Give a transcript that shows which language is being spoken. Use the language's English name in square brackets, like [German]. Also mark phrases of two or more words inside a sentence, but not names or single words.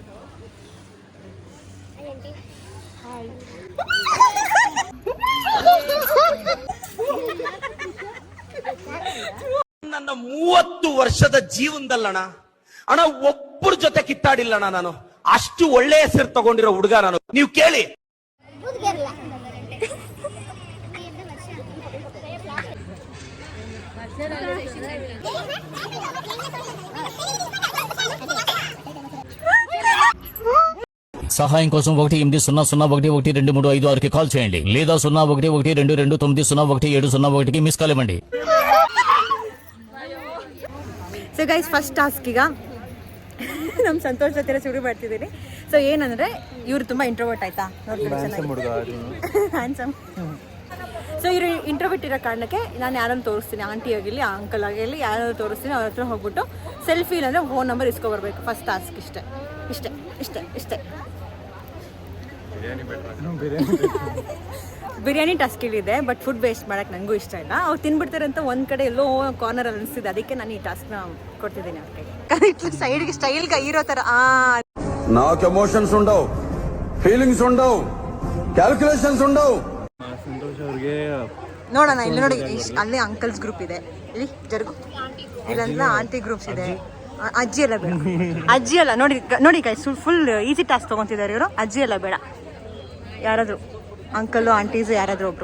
[Kannada] ನನ್ನ 30 ವರ್ಷದ ಜೀವನದಲ್ಲಣ ಅಣ್ಣ ಒಬ್ಬರ ಜೊತೆ ಕಿತ್ತಾಡಿಲ್ಲಣ್ಣ ನಾನು. ಅಷ್ಟು ಒಳ್ಳೆ ಹೆಸರು ತಗೊಂಡಿರೋ ಹುಡುಗ ನಾನು. ನೀವು ಕೇಳಿ. [Telugu] సహాయం కోసం 180011236కి కాల్ చేయండి, లేదా 01122029011701కి మిస్ కాల్ ఇవ్వండి. [English] So guys, first task [Kannada] ಈಗ ನಮ್ಮ ಸಂತೋಷ್ ಜೊತೆ ಶುರು ಮಾಡ್ತಿದ್ದೀನಿ. ಸೊ ಏನಂದರೆ ಇವರು ತುಂಬ ಇಂಟ್ರೋವರ್ಟ್ ಆಯಿತಾ, ಹ್ಯಾಂಡ್ಸಮ್. ಸೊ ಇವರು ಇಂಟ್ರೋವರ್ಟ್ ಇರೋ ಕಾರಣಕ್ಕೆ ನಾನು ಯಾರನ್ನು ತೋರಿಸ್ತೀನಿ, ಆಂಟಿ ಆಗಿರಲಿ ಅಂಕಲ್ ಆಗಿರಲಿ ಯಾರಾದ್ರು ತೋರಿಸ್ತೀನಿ. ಅವ್ರ ಹತ್ರ ಹೋಗ್ಬಿಟ್ಟು ಸೆಲ್ಫಿ ಇಲ್ಲಾಂದರೆ [English] phone number [Kannada] ಇಸ್ಕೊಬರ್ಬೇಕು. [English] first task [Kannada] ಇಷ್ಟೇ. [English] biryani task [Kannada] ಇಲ್ಲಿದೆ, [English] but food waste [Kannada] ಮಾಡೋಕ್ಕೆ ನನಗೂ ಇಷ್ಟ ಇಲ್ಲ. ಅವ್ರು ತಿನ್ಬಿಡ್ತಾರೆ ಅಂತ ಒಂದು ಕಡೆ ಎಲ್ಲೋ ಕಾರ್ನರಲ್ಲಿ ಅನಿಸ್ತಿದೆ, ಅದಕ್ಕೆ ನಾನು ಈ ಟಾಸ್ಕ್ನ ಕೊಡ್ತಿದ್ದೀನಿ ಅವ್ರಿಗೆ. ಸೈಡ್ಗೆ ಸ್ಟೈಲ್ಗೆ ಇರೋ ಥರ. [Telugu] నాకు ఎమోషన్స్ ఉండవు, ఫీలింగ్స్ ఉండవు, ಕ್ಯಾಲ್ಕುಲೇಷನ್ಸ್ ఉండవు. [Kannada] ಸಂತೋಷ್ ಅವ್ರಿಗೆ ನೋಡೋಣ, ಇಲ್ಲಿ ನೋಡಿ, ಅಲ್ಲಿ [English] uncles group [Kannada] ಇದೆ, ಇಲ್ಲಿ ಜರುಗು. ಇಲ್ಲೆಲ್ಲ [English] aunty groups [Kannada] ಇದೆ. ಅಜ್ಜಿ ಎಲ್ಲ ಬೇಡ, ಅಜ್ಜಿ ಎಲ್ಲ ನೋಡಿ [English] guys, full easy task [Kannada] ತೊಗೊತಿದ್ದಾರೆ ಇವರು. ಅಜ್ಜಿ ಎಲ್ಲ ಬೇಡ, ಯಾರಾದರೂ ಅಂಕಲ್ಲು ಆಂಟೀಸು ಯಾರಾದರೂ ಒಬ್ರು.